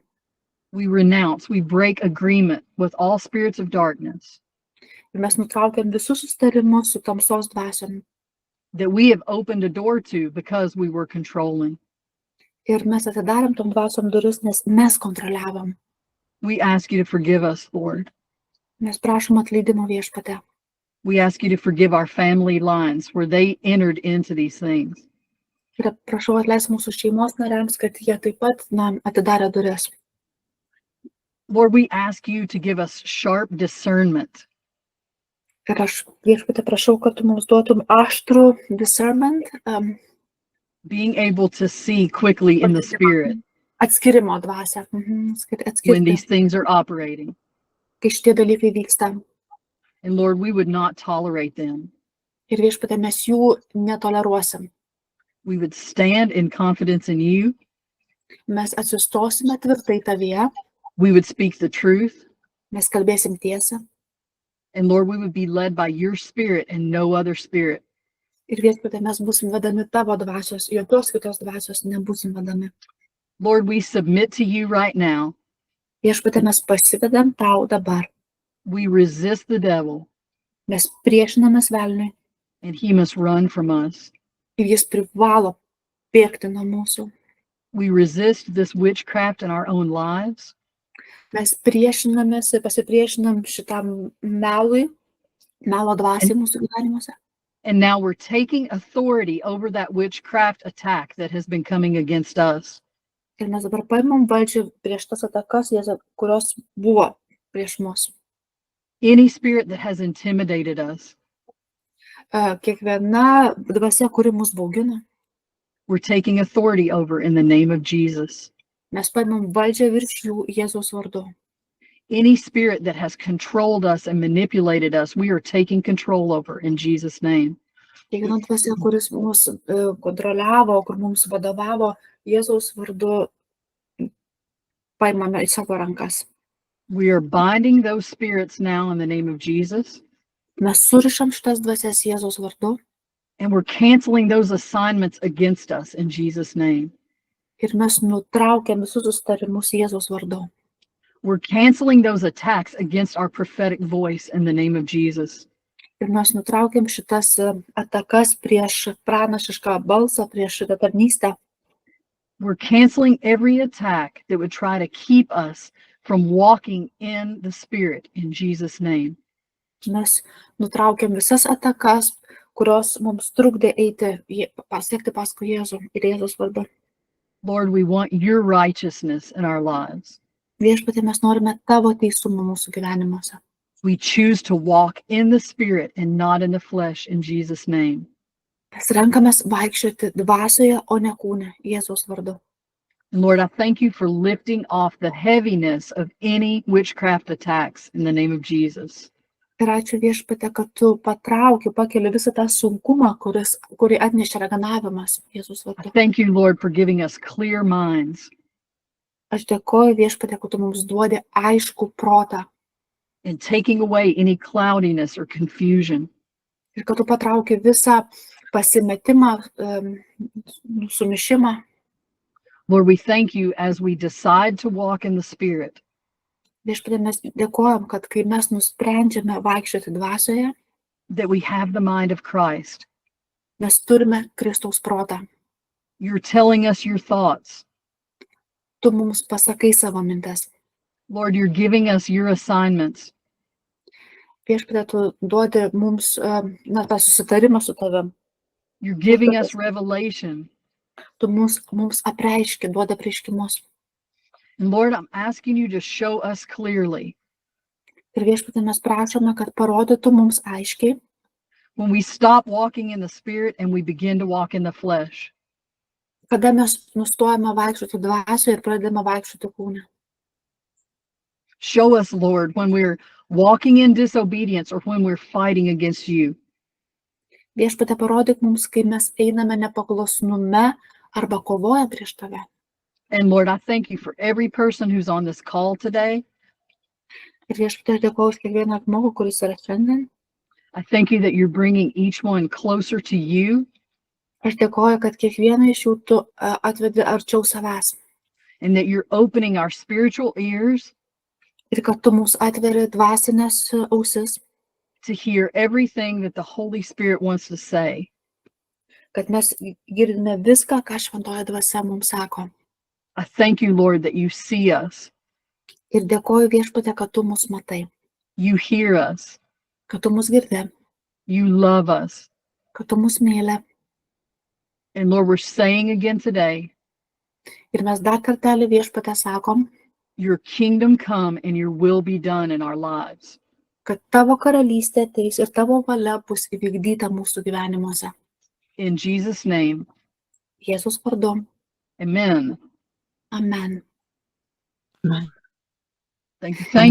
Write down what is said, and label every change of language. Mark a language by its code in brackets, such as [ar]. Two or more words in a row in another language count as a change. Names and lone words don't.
[en] We renounce, we break agreement with all spirits of darkness [lt] Ir mes nutraukiam visus sustarimus su tamsos dvasiom. [en] that we have opened a door to because we were controlling. [lt] Ir mes atidarėm tom dvasiom duris, nes mes kontroliavom. [en] We ask you to forgive us, Lord. [lt] Mes prašom atleidimo Viešpatie. [en] We ask you to forgive our family lines where they entered into these things. [lt] Ir prašau atleis mūsų šeimos nariams, kad jie taip pat atidarė duris. [en] Lord, we ask you to give us sharp discernment. [lt] Ir aš Viešpatie prašau, kad tu mums duotum aštrų discernment, [en] Being able to see quickly in the spirit [lt] atskirimo dvasią. [en] when [lt] Atskirti, [en] these things are operating. [lt] kai šitie dalykai vyksta. [en] And Lord, we would not tolerate them. [lt] Ir Viešpatie, mes jų netoleruosim. [en] We would stand in confidence in you. [lt] Mes atsistosime tvirtai tavyje, [en] We would speak the truth. [lt] mes kalbėsim tiesą. [en] And Lord, we would be led by your spirit and no other spirit. [lt] Ir Viešpatie, mes būsim vedami tavo dvasios, jokios kitos dvasios nebūsim vedami. [en] Lord, we submit to you right now. [lt] Viešpatie, mes pasivedam tau dabar. [en] We resist the devil [lt] Mes priešinamės velniui [en] and he must run from us. [lt] ir jis privalo bėgti nuo mūsų. [en] We resist this witchcraft in our own lives. [lt] Mes priešinamės ir pasipriešinam šitam melui, melo dvasiai mūsų gyvenimuose. [en] And now we're taking authority over that witchcraft attack that has been coming against us. [lt] Ir mes dabar paimam valdžią prieš tas atakas, kurios buvo prieš mus. [en] Any spirit that has intimidated us, [lt] Kiekviena dvasia, kuri mus baugina, [en] we're taking authority over in the name of Jesus. [lt] mes paimam valdžią virš jų Jėzaus vardu. [en] Any spirit that has controlled us and manipulated us, we are taking control over in Jesus' name. [lt] Kiekviena dvasia, kuris mus kontroliavo, kur mums vadovavo, Jėzaus vardu paimame į savo rankas. [en] We are binding those spirits now in the name of Jesus, [lt] Mes surišam šitas dvasias Jėzaus vardu [en] and we're canceling those assignments against us in Jesus' name. [lt] ir mes nutraukiam visus sustarimus Jėzaus vardu. [en] We're canceling those attacks against our prophetic voice in the name of Jesus. [lt] Ir mes nutraukiam šitas atakas prieš pranašišką balsą, prieš šitą tarnystę. [en] We're canceling every attack that would try to keep us from walking in the Spirit in Jesus' name. [lt] Mes nutraukiam visas atakas, kurios mums trukdė eiti, pasiekti paskui Jėzų ir Jėzaus vardu. [en] Lord, we want your righteousness in our lives. [lt] Viešpatie, mes norime tavo teisumą mūsų gyvenimuose. [en] We choose to walk in the Spirit and not in the flesh in Jesus' name. [lt] Mes renkamės vaikščioti dvasioje, o ne kūne, Jėzaus vardu. [en] And Lord, I thank you for lifting off the heaviness of any witchcraft attacks in the name of Jesus. [lt] Ir ačiū Viešpatie, kad tu patrauki, pakeli visą tą sunkumą, kurį atnešė raganavimas, Jėzaus [en] I [lt] vardu. [en] thank you, Lord, for giving us clear minds [lt] Aš dėkoju Viešpatie, kad tu mums duodi aiškų protą [en] and taking away any cloudiness or confusion. [lt] ir kad tu patrauki visą pasimetimą, sumišimą. [en] Lord, we thank you as we decide to walk in the Spirit. [lt] Viešpatie, mes dėkojam, kad kai mes nusprendžiame vaikščioti dvasioje, [en] That we have the mind of Christ. [lt] mes turime Kristaus protą. [en] You're telling us your thoughts. [lt] Tu mums pasakai savo mintis. [en] Lord, you're giving us your assignments. [lt] Viešpatie, tu duodi mums tą susitarimą su tavim. [en] You're giving us revelation. [lt] Tu mums apreiški, duodi apreiškimus. [en] And Lord, I'm asking you to show us clearly [lt] Ir Viešpatie, mes prašome, kad parodytų mums aiškiai, [en] when we stop walking in the Spirit and we begin to walk in the flesh. [lt] kada mes nustojame vaikščioti dvasioje ir pradedame vaikščioti kūne. [en] Show us, Lord, when we're walking in disobedience or when we're fighting against you. [lt] Viešpatie, parodyk mums, kai mes einame nepaklusnume arba kovoja prieš tave. [en] And Lord, I thank you for every person who's on this call today. [lt] Ir Viešpatie, aš dėkoju už kiekvieną žmogų, kuris yra šiandien. [en] I thank you that you're bringing each one closer to you [lt] Aš dėkoju, kad kiekvieną iš jų tu atvedi arčiau savęs. [en] and that you're opening our spiritual ears [lt] Ir kad tu mums atveri dvasinės ausis, [en] to hear everything that the Holy Spirit wants to say. [lt] kad mes girdime viską, ką šventoji dvasia mums sako. [en] I thank you, Lord, that you see us, [lt] Ir dėkoju Viešpatie, kad tu mus matai, [en] you hear us, [lt] kad tu mus girdi, [en] you love us. [lt] kad tu mus myli. [en] And Lord, we're saying again today, [lt] Ir mes dar kartelį Viešpatie sakom, [en] your kingdom come and your will be done in our lives. [lt] kad tavo karalystė ateis ir tavo valia bus įvykdyta mūsų gyvenimuose. [en] In Jesus' name, [lt] Jėzus vardu. [en] amen. [lt] Amen. [en] Thank you. Thank